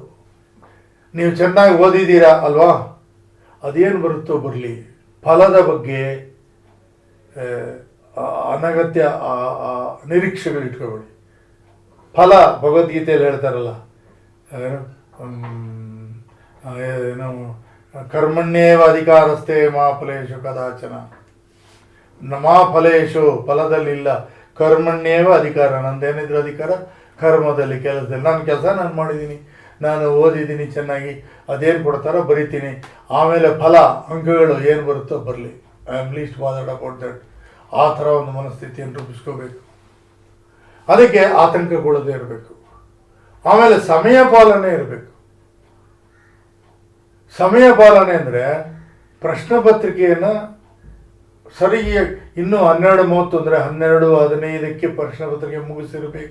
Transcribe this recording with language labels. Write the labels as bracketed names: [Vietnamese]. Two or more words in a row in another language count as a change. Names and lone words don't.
[Kannada] ನೀವು ಚೆನ್ನಾಗಿ ಓದಿದ್ದೀರಾ ಅಲ್ವಾ, ಅದೇನು ಬರುತ್ತೋ ಬರಲಿ. ಫಲದ ಬಗ್ಗೆ ಅನಗತ್ಯ ನಿರೀಕ್ಷೆಗಳು ಇಟ್ಕೊಬೇಡಿ. ಫಲ ಭಗವದ್ಗೀತೆಯಲ್ಲಿ ಹೇಳ್ತಾರಲ್ಲ, ಏನು [Sanskrit] ಕರ್ಮಣ್ಯೇವ ಅಧಿಕಾರಸ್ಥೆ ಮಾ ಫಲೇಶು ಕದಾಚನ. ಮಾ ಫಲೇಶು, [Kannada] ಫಲದಲ್ಲಿಲ್ಲ, [Sanskrit] ಕರ್ಮಣ್ಯೇವ ಅಧಿಕಾರ. [Kannada] ನಂದೇನಿದ್ರು ಅಧಿಕಾರ ಕರ್ಮದಲ್ಲಿ, ಕೆಲಸದಲ್ಲಿ. ನನ್ನ ಕೆಲಸ ನಾನು ಮಾಡಿದ್ದೀನಿ, ನಾನು ಓದಿದ್ದೀನಿ ಚೆನ್ನಾಗಿ, ಅದೇನು ಕೊಡ್ತಾರೋ ಬರಿತೀನಿ. ಆಮೇಲೆ ಫಲ, ಅಂಕಗಳು ಏನು ಬರುತ್ತೋ ಬರಲಿ. [English] I am least bothered about that. [Kannada] ಆ ಥರ ಒಂದು ಮನಸ್ಥಿತಿಯನ್ನು ರೂಪಿಸ್ಕೋಬೇಕು. ಅದಕ್ಕೆ ಆತಂಕಗೊಳ್ಳದೇ ಇರಬೇಕು. ಆಮೇಲೆ ಸಮಯ ಪಾಲನೆ ಇರಬೇಕು. ಸಮಯ ಪಾಲನೆ ಅಂದರೆ ಪ್ರಶ್ನೆ ಪತ್ರಿಕೆಯನ್ನು ಸರಿಯಾಗಿ ಇನ್ನೂ 12:30 ಅಂದರೆ 12:15 ಪ್ರಶ್ನೆ ಪತ್ರಿಕೆ ಮುಗಿಸಿರಬೇಕು.